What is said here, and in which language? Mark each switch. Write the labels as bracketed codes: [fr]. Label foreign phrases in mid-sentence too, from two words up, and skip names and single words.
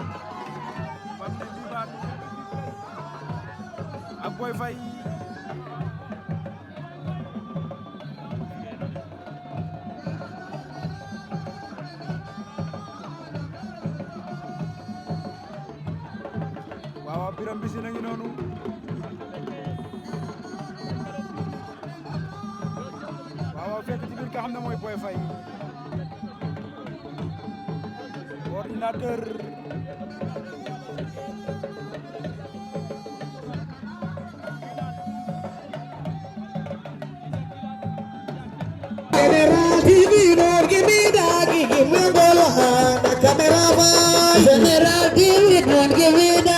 [wo] Mbam ne Mbimban ak Boy Faye waaw Birame Mbissine a ngi noonu waaw fekk ci biir ka xam ne mooy Boy Faye ordinateur [en] General TV, don't give me that, give me the camera. General TV, don't give me